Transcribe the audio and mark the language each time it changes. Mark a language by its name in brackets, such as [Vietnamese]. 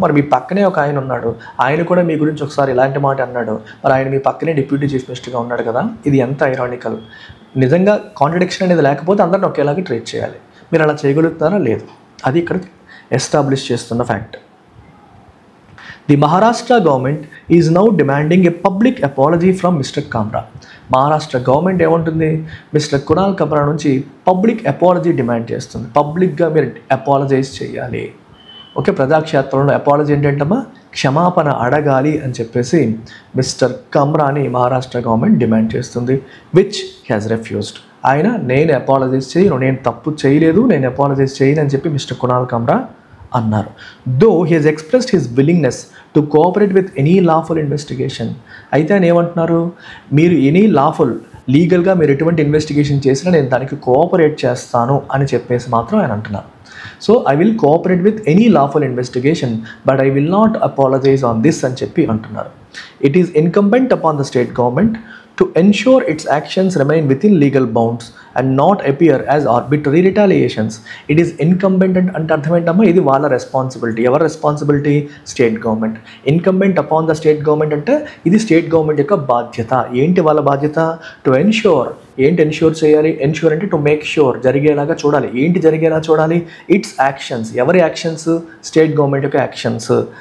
[Telugu] మరి మీ పక్కనే ఒక ఆయన ఉన్నాడు, ఆయన కూడా మీ గురించి ఒకసారి ఇలాంటి మాట అన్నాడు, మరి ఆయన మీ పక్కనే డిప్యూటీ చీఫ్ మినిస్టర్గా ఉన్నాడు కదా. ఇది ఎంత ఐరానికల్! నిజంగా కాంట్రడిక్షన్ అనేది లేకపోతే అందరిని ఒకేలాగా ట్రీట్ చేయాలి. మీరు అలా చేయగలుగుతారా? లేదు. అది ఇక్కడ ఎస్టాబ్లిష్ చేస్తున్న fact. [English] The Maharashtra government is now demanding a public apology from Mr. Kamra. [Telugu] Maharashtra government ఏమంటుంది, మిస్టర్ కునాల్ కమ్రా నుంచి పబ్లిక్ అపాలజీ డిమాండ్ చేస్తుంది. పబ్లిక్గా మీరు అపాలజైజ్ చేయాలి. ఓకే, ప్రజాక్షేత్రంలో అపాలజీ ఏంటంటమ్మా క్షమాపణ అడగాలి అని చెప్పేసి మిస్టర్ కమ్రాని మహారాష్ట్ర గవర్నమెంట్ డిమాండ్ చేస్తుంది. [English] Which has refused. [Telugu] ఆయన నేను అపాలజైజ్ చేయను, నేను తప్పు చేయలేదు, నేను అపాలజైజ్ చేయను అని చెప్పి మిస్టర్ కునాల్ కమ్రా అన్నారు. [English] Though he has expressed his willingness to cooperate with any lawful investigation. [Telugu] అయితే ఆయన ఏమంటున్నారు, మీరు ఎనీ లాఫుల్ లీగల్గా మీరు ఎటువంటి ఇన్వెస్టిగేషన్ చేసినా నేను దానికి కోఆపరేట్ చేస్తాను అని చెప్పేసి మాత్రం ఆయన అంటున్నారు. [English] so I will cooperate with any lawful investigation but I will not apologise on this [Telugu] అని చెప్పి అంటున్నారు. [English] It is incumbent upon the state government to ensure its actions remain within legal bounds and not appear as arbitrary retaliations. It is incumbent [Telugu] అంటే అర్థం ఏంటమ్మా, ఇది వాళ్ళ responsibility. ఎవరి responsibility? State government. [English] incumbent upon the state government [Telugu] అంటే ఇది state government యొక్క బాధ్యత. ఏంటి వాళ్ళ బాధ్యత? To ensure. ఏంటి ఎన్ష్యూర్ చేయాలి? ఎన్ష్యూర్ అంటే [English] to make sure, [Telugu] జరిగేలాగా చూడాలి. ఏంటి జరిగేలా చూడాలి? It's actions. ఎవరి యాక్షన్స్? స్టేట్ గవర్నమెంట్ యొక్క యాక్షన్స్.